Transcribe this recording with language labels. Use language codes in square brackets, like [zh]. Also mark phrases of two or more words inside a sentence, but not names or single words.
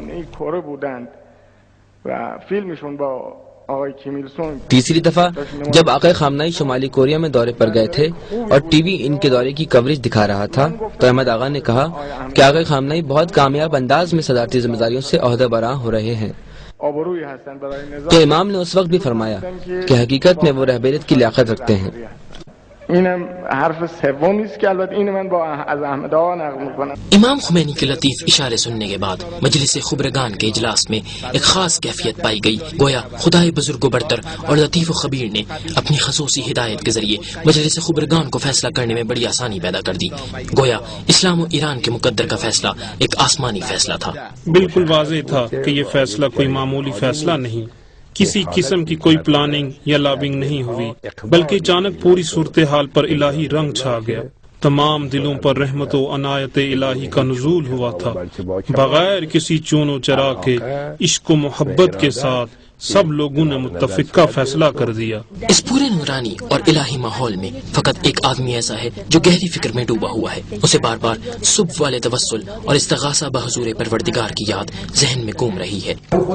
[ur] تیسری دفعہ جب آقای خامنہئی شمالی کوریا میں دورے پر گئے تھے اور ٹی وی ان کے دورے کی کوریج دکھا رہا تھا تو احمد آغا نے کہا کہ آقای خامنہئی بہت کامیاب انداز میں صدارتی ذمہ داریوں سے عہدہ برآں ہو رہے ہیں. تو امام نے اس وقت بھی فرمایا کہ حقیقت میں وہ رہبریت کی لیاقت رکھتے ہیں. [fa] اینم حرف سومی است که البته اینو من با از احمد آقا نقل میکنم. [ur] امام خمینی کے لطیف اشارے سننے کے بعد مجلس خبرگان کے اجلاس میں ایک خاص کیفیت پائی گئی. گویا خدائے بزرگ و برتر اور لطیف و خبیر نے اپنی خصوصی ہدایت کے ذریعے مجلس خبرگان کو فیصلہ کرنے میں بڑی آسانی پیدا کر دی. گویا اسلام و ایران کے مقدر کا فیصلہ ایک آسمانی فیصلہ تھا. بالکل واضح تھا کہ یہ فیصلہ کوئی معمولی فیصلہ نہیں، کسی قسم کی کوئی پلاننگ یا لابنگ نہیں ہوئی، بلکہ اچانک پوری صورتحال پر الہی رنگ چھا گیا. تمام دلوں پر رحمت و عنایت الہی کا نزول ہوا تھا. بغیر کسی چون و چرا کے عشق و محبت کے ساتھ سب لوگوں نے متفقہ فیصلہ کر دیا. اس پورے نورانی اور الہی ماحول میں فقط ایک آدمی ایسا ہے جو گہری فکر میں ڈوبا ہوا ہے. اسے بار بار صبح والے توسل اور استغاثہ بحضور پروردگار کی یاد ذہن میں گھوم رہی ہے.